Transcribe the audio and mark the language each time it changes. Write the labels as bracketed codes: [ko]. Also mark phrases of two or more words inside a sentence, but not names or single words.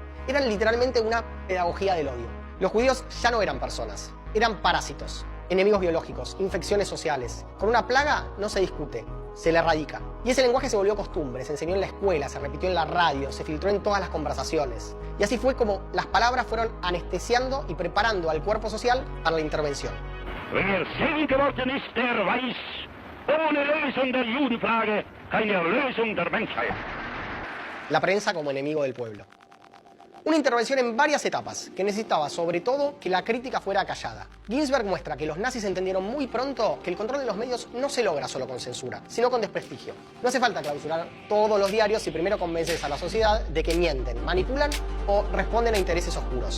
[es] Eran literalmente una pedagogía del odio. Los judíos ya no eran personas, eran parásitos, enemigos biológicos, infecciones sociales. Con una plaga no se discute, se le erradica. Y ese lenguaje se volvió costumbre, se enseñó en la escuela, se repitió en la radio, se filtró en todas las conversaciones. Y así fue como las palabras fueron anestesiando y preparando al cuerpo social para la intervención. [de] Wer selig geworden ist, der weiß, ohne Lösung der Judenfrage keine Erlösung der Menschheit. [es] La prensa como enemigo del pueblo. Una intervención en varias etapas, que necesitaba sobre todo que la crítica fuera acallada. Ginsberg muestra que los nazis entendieron muy pronto que el control de los medios no se logra solo con censura, sino con desprestigio. No hace falta clausurar todos los diarios si primero convences a la sociedad de que mienten, manipulan o responden a intereses oscuros.